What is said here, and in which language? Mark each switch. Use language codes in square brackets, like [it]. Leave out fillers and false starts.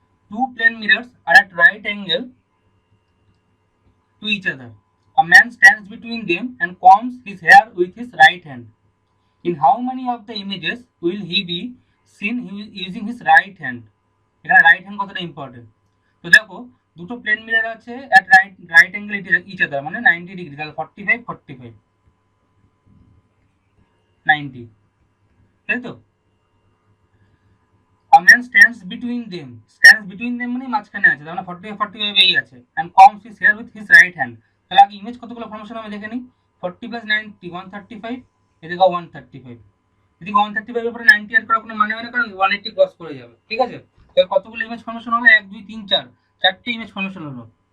[en] Two plane mirrors are at right angle to each other. A man stands between them and combs his hair with his right hand. In how many of the images will he be seen using his right hand? [bn] এখানে right hand কতটা important. তো দেখো দুটো plane mirror আছে [en] at right angle each other, [bn] মানে 90 degree, তাহলে 45 45 90, তাই তো। [en] A man stands between them [bn] মানে মাঝখানে আছে, তার মানে 45 45 এই আছে, [en] and combs his hair with his right hand। [bn] তাহলে আগে ইমেজ কতগুলো ফর্মেশন হবে দেখে নিই। 40 প্লাস 90 135, এদিকে 135, এদিকে 135 এর উপরে 90 এড করার কোনো মানে হয় না, কারণ 180 ক্রস করে যাবে। ঠিক আছে, তাহলে কতগুলো ইমেজ ফর্মেশন হলো, 1 2 3 4, চারটে ইমেজ ফর্মেশন হলো।